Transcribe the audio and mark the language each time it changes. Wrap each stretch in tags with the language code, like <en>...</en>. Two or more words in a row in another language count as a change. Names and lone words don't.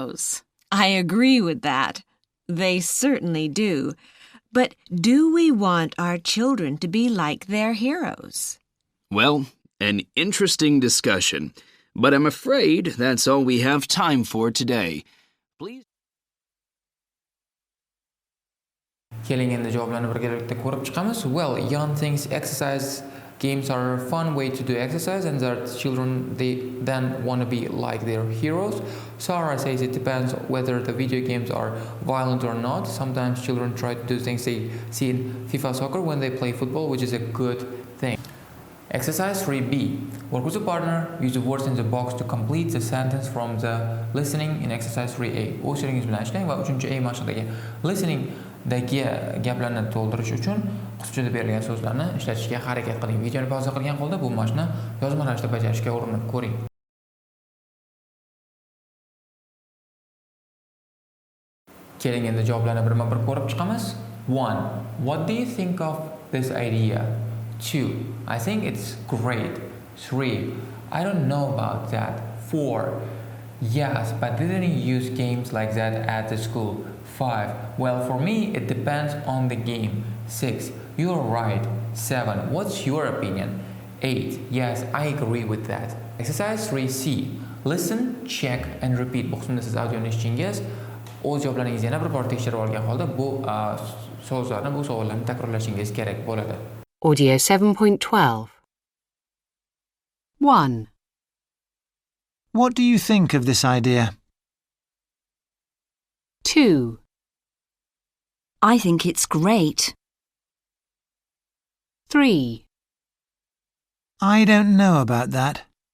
<en>I agree with that. They certainly do. But do we want our children to be like their heroes? Well, an interesting discussion, but I'm afraid that's all we have time for today. Please.</en> <uz>Keling endi javoblarni birgalikda ko'rib chiqamiz.</uz> <en>Well, young things exercise games are a fun way to do exercise, and that children they then want to be like their heroes. Sarah says it depends whether the video games are violent or not. Sometimes children try to do things they see in FIFA soccer when they play football, which is a good thing. Exercise 3B. Work with a partner. Use the words in the box to complete the sentence from the listening in exercise 3A.</en> <uz>O'z she'ringiz bilan ishlang va 3A mashqdagi listeningdagi gaplarni to'ldirish uchun qisqacha berilgan so'zlarni ishlatishga harakat qiling. Videoni pauza qilgan holda bu mashqni yozma ravishda bajarishga urinib ko'ring. Keling endi javoblarni birma-bir ko'rib chiqamiz.</uz> <en>1. What do you think of this idea? 2. I think it's great. 3. I don't know about that. 4. Yes, but didn't use games like that at the school. 5. Well, for me, it depends on the game. 6. You're right. 7. What's your opinion? 8. Yes, I agree with that. Exercise 3C. Listen, check and repeat.</en> <uz>Bu qismda siz audioni eshitdingiz. O'z javoblaringizni yana bir bor tekshirib olgan holda bu so'zlarni, bu savollarni takrorlashingiz kerak bo'ladi.</uz> <en>Audio 7.12. 1. What do you think of this idea? 2. I think it's great. 3. I don't know about that.</en>